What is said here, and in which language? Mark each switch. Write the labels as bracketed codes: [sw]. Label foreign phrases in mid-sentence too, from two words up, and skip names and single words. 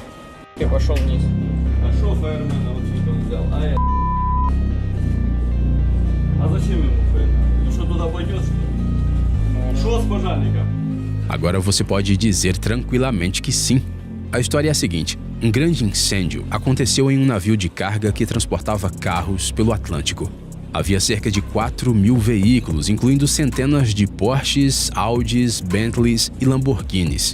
[ru] Я пошел вниз. А шофер вот он взял. А зачем ему фейр? Ну что, туда пойдет, что ли? Шо с пожарником? [pt] Agora você pode dizer tranquilamente que sim. A história é a seguinte: um grande incêndio aconteceu em um navio de carga que transportava carros pelo Atlântico. Havia cerca de 4.000 veículos, incluindo centenas de Porsches, Audis, Bentleys e Lamborghinis.